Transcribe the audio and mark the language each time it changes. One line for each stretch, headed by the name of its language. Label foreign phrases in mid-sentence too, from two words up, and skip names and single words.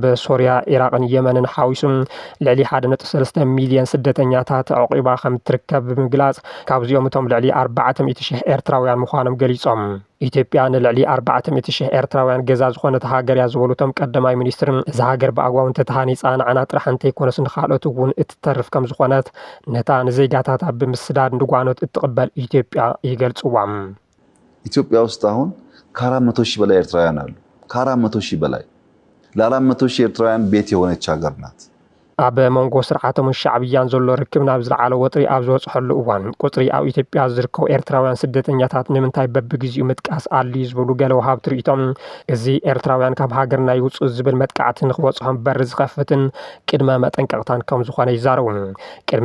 Tigrinya: ሶርያ ኢራቅን የመንን ሓዊሱም ልዕሊ 1.3 ሚልዮን ስደተኛታት ኣዕቂባ ከም ትርከብ ብምግላጽ ካብዚኦም እቶም ልዕሊ 400,000 ኤርትራውያን ምዃኖም ገሊጾም ኢትዮጵያ ንልዕሊ 400,000 ኤርትራውያን ገዛ ዝኾነት ሃገር እያ ዝበሉ እቶም ቀዳማይ ሚኒስትር እዛ ሃገር ብኣግባቡ እንተተሃኒፃ ንዓና ጥራሕ እንተይኮነስ ንኻልኦት እውን እትተርፍ ከም ዝኾነት ነታ ንዜጋታታ ብምስዳድ እንድጓኖት እትቕበል ኢትዮጵያ ይገልጽዋ
Amharic: ኢትዮጵያ ውስጥ አሁን ከ400,000 በላይ ኤርትራውያን አሉ ከ400,000 በላይ ለ400,000 ኤርትራውያን ቤት የሆነች ሀገር ናት
Tigrinya: ኣብ መንጎ ስርዓቶም ሻዕብያን ዘሎ ርክብ ናብ ዝለዓለ ወጥሪ ኣብ ዝበፅሐሉ እዋን ቁፅሪ ኣብ ኢትዮጵያ ዝርከቡ ኤርትራውያን ስደተኛታት ንምንታይ በቢግዚኡ ምጥቃስ ኣድልዩ ዝብሉ ገለ ወሃብቲ ርእይቶም እዚ ኤርትራውያን ካብ ሃገርና ይውፅኡ ዝብል መጥቃዕቲ ንክበፅሖም በሪ ዝኸፍትን ቅድመ መጠንቀቕታን ከም ዝኾነ ይዛረቡ ቅድሚ